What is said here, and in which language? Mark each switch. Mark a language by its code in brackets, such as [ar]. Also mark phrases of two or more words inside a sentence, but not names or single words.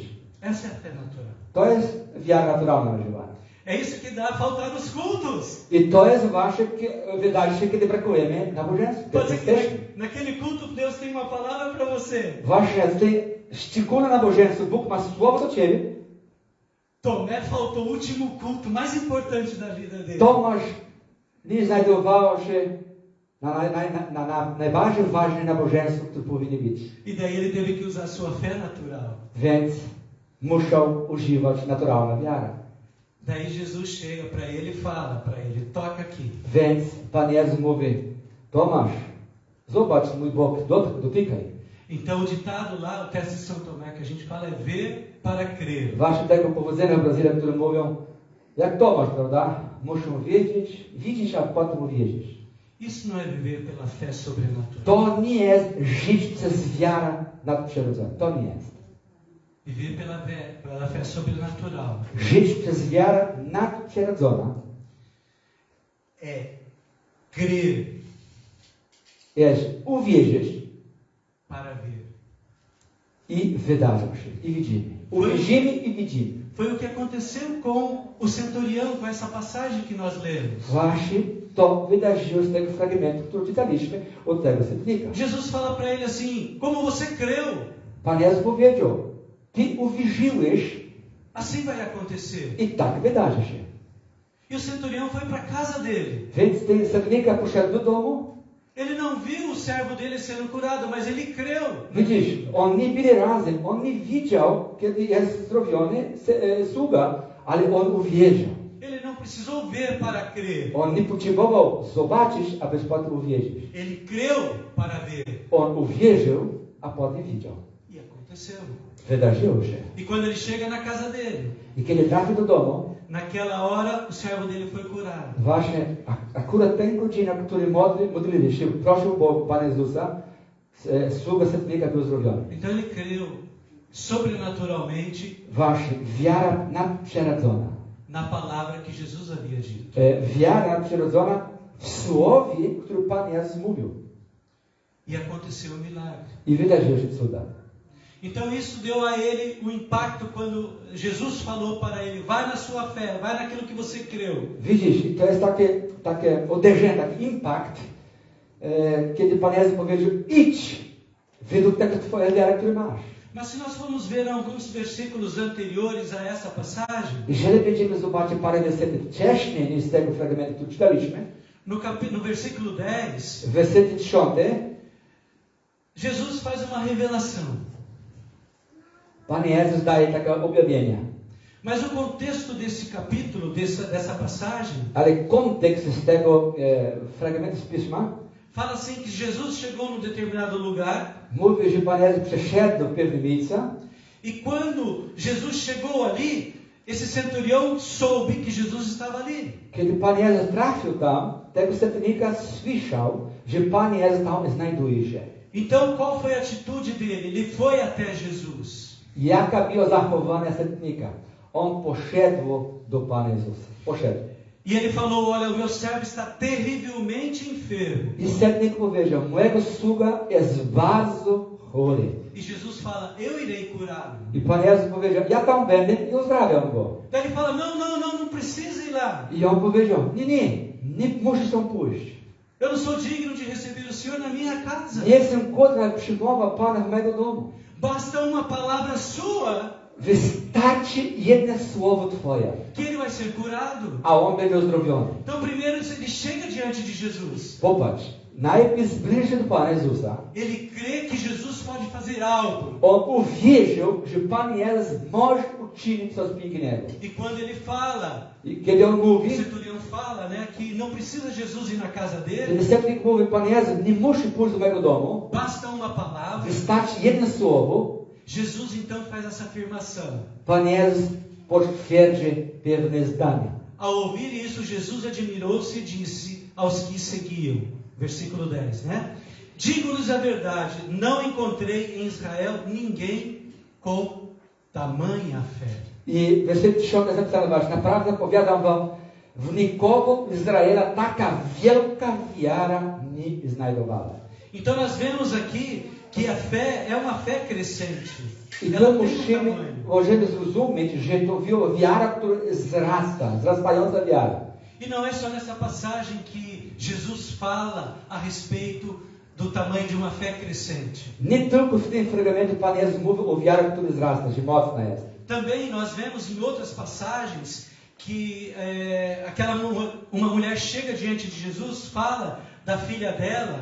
[pt] Essa é a fé natural. [pl] To jest wiara naturalna nazywana. [pt] É isso que dá a faltar nos cultos. [pl] I to jest właśnie, wydaje się, kiedy brakujemy nabożeństwa. [pt] Pode ser que naquele culto Deus tem uma palavra para você. [pl] Właśnie w tej szczególne nabożeństwo Bóg ma słowo do ciebie. [pt] Tomé faltou o último culto mais importante da vida dele. [pl] Tomasz nie znajdował się na najbardziej ważnym nabożeństwie, które powinno być. [pt] E daí ele teve que usar sua fé natural. [pl] Więc musiał używać naturalną wiarę. [pt] Daí Jesus chega para ele e fala para ele: toca aqui. [pl] Więc Pan Jezus mówi, Tomasz, zobacz mój bok, dotykaj. [pt] Então o ditado lá, o teste de São Tomé que a gente fala é ver para crer. [pl] Właśnie tego powodzenia w Brazylii, które mówią, jak Tomasz, prawda? Muszą widzieć, a potem uwierzyć. [pt] Isso não é viver pela fé sobrenatural. [pl] To nie jest żyć przez wiarę nadprzyrodzoną. To nie jest. [pt] Viver pela fé sobrenatural [pl] Żyć przez wiarę nadprzyrodzoną [pt] é crer [pl] jest uwierzyć [pt] para ver. [pl] i wydarza się. I widzimy. Uwierzymy i widzimy. [pt] Foi o que aconteceu com o centurião, com essa passagem que nós lemos. [pl] Właśnie to wydarzyło z tego fragmentu, który czytaliśmy od tego setnika. [pt] Jesus fala para ele assim: como você creu, [pl] Pan Jezus powiedział, ty uwierzyłeś [pt] assim vai acontecer. [pl] i tak wydarzy się. [pt] E o centurião foi para a casa dele. [pl] Więc ten setnika poszedł do domu. [pt] Ele não viu o servo dele sendo curado, mas ele creu. [pl] Widzisz, on nie wiele razy, on nie widział, kiedy jest zdrowiony sługa, ale on uwierzył. [pt] Ele não precisou ver para crer. [pl] On nie potrzebował zobaczyć, aby potem uwierzyć. [pt] Ele creu para ver. [pl] On uwierzył, a potem widział. [pt] E aconteceu. [pl] Wydarzyło się. [pt] E quando ele chega na casa dele, [pl] I kiedy trafił do domu, [pt] naquela hora o servo dele foi curado. [pl] właśnie akurat ten godzina, który modlili się, prosił Pana Jezusa, sługa setnika był zdrowiony. [pt] Então ele creu sobrenaturalmente [pl] Właśnie, wiara nadprzyrodzona. [pt] na palavra que Jesus havia dito. [pl] Wiara nadprzyrodzona w słowie, które Pan Jezus mówił. [pt] E aconteceu o milagre. [pl] I wydarzyło się cuda. [pt] Então isso deu a ele o impacto quando Jesus falou para ele: vai na sua fé, vai naquilo que você creu. [pl] Widzisz, to jest takie uderzenie, taki impact, kiedy Pan Jezus powiedział: idź według tego twoja wiara, którą masz. [pt] Mas se nós formos ver alguns versículos anteriores a essa passagem, [pl] Jeżeli będziemy zobaczyć parę wersetów wcześniej niż z tego fragmentu, który czytaliśmy, [pt] no versículo 10, [pl] w wersecie 10, [pt] Jesus faz uma revelação. [pl] Pan Jezus daje takie objawienia. [pt] Mas o contexto desse capítulo, dessa passagem, [pl] Ale kontekst z tego fragmentu z Pisma [pt] fala assim que Jesus chegou num determinado lugar [pl] mówi, że Pan Jezus przeszedł do pewnego miejsca [pt] e quando Jesus chegou ali, esse centurião soube que Jesus estava ali. [pl] kiedy Pan Jezus trafił tam, tego setnika słyszał, że Pan Jezus tam znajduje się. [pt] Então qual foi a atitude dele? Ele foi até Jesus. [pl] Jaka była zachowanie setnika? On poszedł do Pana Jezusa. Poszedł. [pt] E ele falou: olha, o meu servo está terrivelmente enfermo. [pl] I setnik powiedział: mojego sługa jest bardzo chory. [pt] E Jesus fala: eu irei curá-lo. [pl] I Pan Jezus powiedział: ja tam będę i uzdrawiam go. [pt] Daí ele fala: não precisa ir lá. [pl] I on powiedział: nie musisz tam pójść. [pt] Eu não sou digno de receber o Senhor na minha casa. [pl] Nie jestem godny przyjmować Pana w mego domu. [pt] Basta uma palavra sua [pl] Wystarczy jedno słowo Twoje, [pt] que ele vai ser curado. [pl] a on będzie uzdrowiony. [pt] Então primeiro ele chega diante de Jesus. [pl] Popatrz, najpierw zbliży do Pana Jezusa. [pt] Ele crê que Jesus pode fazer algo. [pl] On uwierzył, że Pan Jezus może uczynić coś pięknego. [pt] E quando ele fala, [pl] I kiedy on [pt] o [pl] mówi, [pt] centurião fala, né, que não precisa Jesus ir na casa [pl] kiedy [pt] dele, [pl] setnik mówi: Pan Jezus nie musi pójść do mego domu, [pt] basta uma palavra. [pl] wystarczy jedno słowo. [pt] Jesus então faz essa afirmação. [pl] Pan Jezus potwierdzi pewne zdania. [pt] Ao ouvir isso, Jesus admirou-se e disse aos que seguiam. Versículo 10, né? Digo-lhes a verdade, não encontrei em Israel ninguém com tamanha fé. [pl] I werset 10 jest napisane właśnie: naprawdę powiadam wam, w nikogo w Izraela taka wielka wiara nie znajdowała. [pt] Então nós vemos aqui que a fé é uma fé crescente. [pl] I [pt] Ela [pl] tu [pt] tem um tamanho. [pl] możemy zrozumieć, że to wiara, która wzrasta, wzrastająca wiara. [pt] E não é só nessa passagem que Jesus fala a respeito do tamanho de uma fé crescente. [pl] Nie tylko w tym fragmencie Pan Jezus mówi o wiarze, która wzrasta, że mocna jest. [pt] Também nós vemos em outras passagens que uma mulher chega diante de Jesus, fala da filha dela.